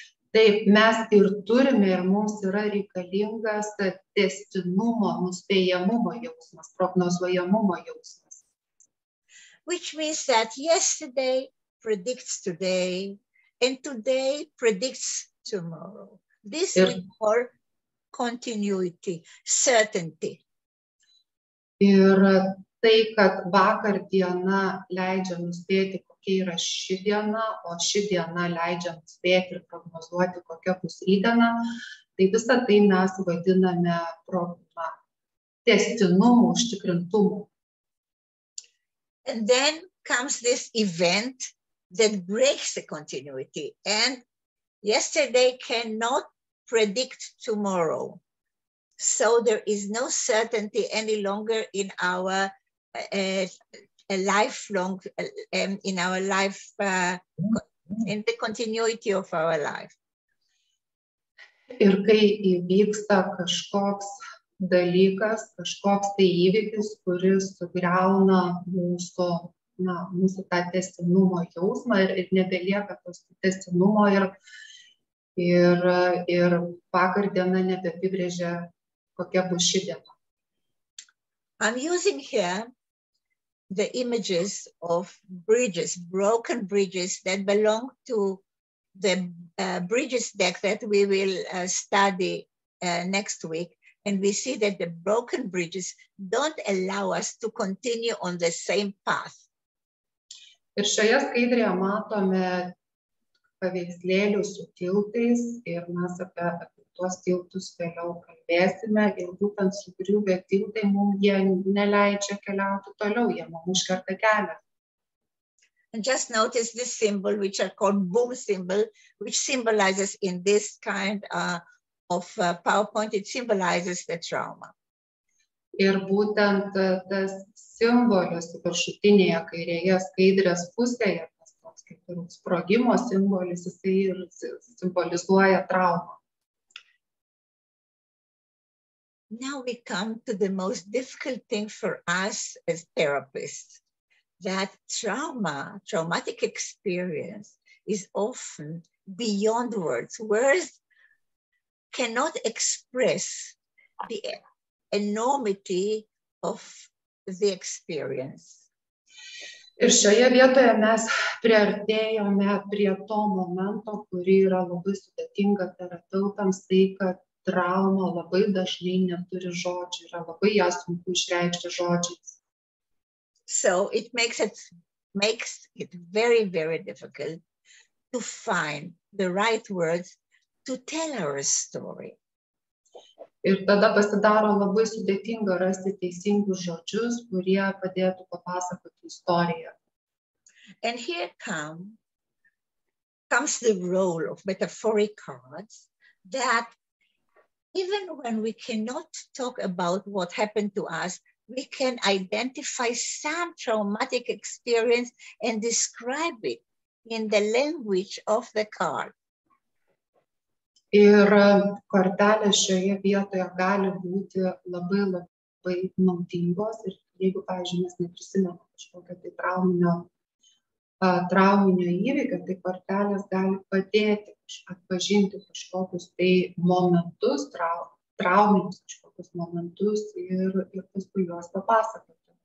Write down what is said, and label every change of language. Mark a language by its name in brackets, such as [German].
[Lithuanian] Taip, mes ir turime ir mums yra reikalingas tęstinumo, nuspėjamumo jausmas, prognozuojamumo jausmas. [English] Which means that yesterday predicts today and today predicts tomorrow. This we call continuity, certainty. [Lithuanian] Ir tai, kad vakar diena leidžia nuspėti, kokia yra ši diena, o ši diena leidžia nuspėti ir prognozuoti, kokia bus rytdiena, tai visą tai mes vadiname tęstinumu, užtikrintumu. [English] And then comes this event that breaks the continuity. And yesterday cannot predict tomorrow. So there is no certainty any longer in our lifelong, in our life, in the continuity of our life. [Lithuanian] Ir kai įvyksta kažkoks dalykas, kažkoks tai įvykis, kuris sugriauna mūsų tą tęstinumo jausmą ir nebelieka tos tęstinumo ir vakar diena nebeapibrėžia, kokia bus ši diena. [English] I'm using here the images of bridges, broken bridges that belong to the bridges deck that we will study next week. And we see that the broken bridges don't allow us to continue on the same path. [Lithuanian] Ir šioje skaidrėje matome paveikslėlių su tiltais ir mes apie tuos tiltus vėliau kalbėsime ir būtent sugriuvę tiltai mums jie neleidžia keliauti toliau, jie mums užkerta kelią. [English] And just notice this symbol, which are called boom symbol, which symbolizes in this kind of PowerPoint, it symbolizes the trauma. [Lithuanian] Ir būtent tas simbolis viršutinėje kairėje skaidrės pusėje, tas toks kaip ir sprogimo simbolis, jisai ir simbolizuoja traumą. [English] Now we come to the most difficult thing for us as therapists, that traumatic experience is often beyond words. Words cannot express the enormity of the experience. [Lithuanian] Ir šioje vietoje mes priartėjome prie to momento, kurį yra labai sudėtinga terapeutams, tai kad trauma labai dažnai neturi žodžių, yra labai ją sunku išreikšti žodžiais. [English] So it makes it very, very difficult to find the right words to tell our story. [Lithuanian] Ir tada pasidaro labai sudėtinga rasti teisingus žodžius, kurie padėtų papasakoti istoriją. [English] And here comes the role of metaphoric cards, that even when we cannot talk about what happened to us, we can identify some traumatic experience and describe it in the language of the card. [Lithuanian] Ir kortelės šioje vietoje gali būti labai naudingos. Ir jeigu, pavyzdžiui, mes neprisimename kažkokio tai trauminio įvykio, tai kortelės gali padėti atpažinti kažkokius tai momentus, trauminius kažkokius momentus ir paskui juos papasakoti.